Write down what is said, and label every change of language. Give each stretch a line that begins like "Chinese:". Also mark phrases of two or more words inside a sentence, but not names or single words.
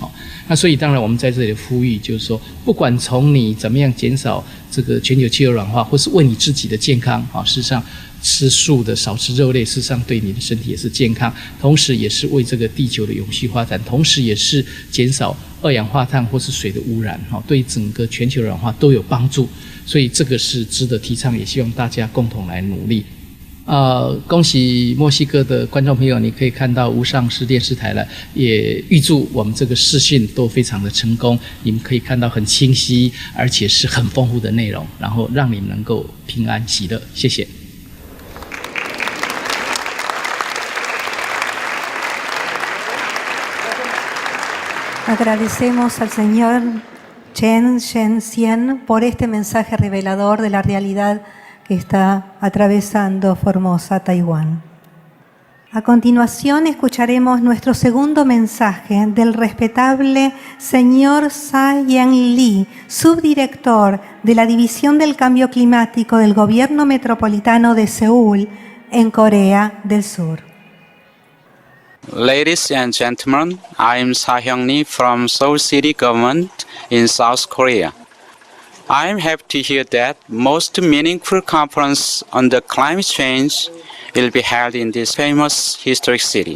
Chinese: 那所以当然我们在这里呼吁，就是说不管从你怎么样减少这个全球气候暖化，或是为你自己的健康，事实上吃素的少吃肉类，事实上对你的身体也是健康，同时也是为这个地球的永续发展，同时也是减少二氧化碳或是水的污染，对整个全球暖化都有帮助。所以这个是值得提倡，也希望大家共同来努力。恭喜墨西哥的观众朋友，你可以看到无上师电视台了，也预祝我们这个视讯都非常的成功，你们可以看到很清晰，而且是很丰富的内容，然后让你们能够平安喜乐。谢谢。
Spanish: Agradecemos al señor Chen Shen-Xian por este mensaje revelador de la realidad que está atravesando Formosa, Taiwán. A continuación escucharemos nuestro segundo mensaje del respetable señor Sa-Yan Lee, subdirector de la División del Cambio Climático del Gobierno Metropolitano de Seúl, en Corea del Sur.
English: Ladies and gentlemen, I'm Sa-Hyung Lee from Seoul City Government in South Korea. I'm happy to hear that most meaningful conference on the climate change will be held in this famous historic city.